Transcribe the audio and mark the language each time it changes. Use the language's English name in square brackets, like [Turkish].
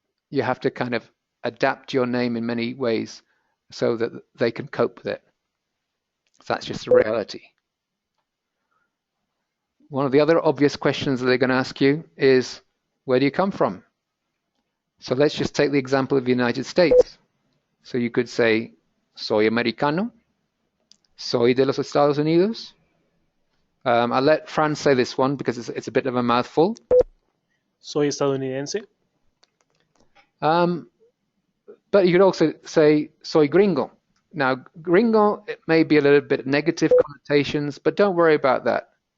[English] You have to kind of adapt your name in many ways so that they can cope with it. So that's just the reality. One of the other obvious questions that they're going to ask you is, where do you come from? So let's just take the example of the United States. So you could say, [Spanish] soy americano, soy de los Estados Unidos. [English] I'll let Fran say this one because it's a bit of a mouthful. [Spanish] Soy estadounidense. [English] But you could also say, [Spanish] soy gringo. [English] Now, gringo, it may be a little bit negative connotations, but don't worry about that.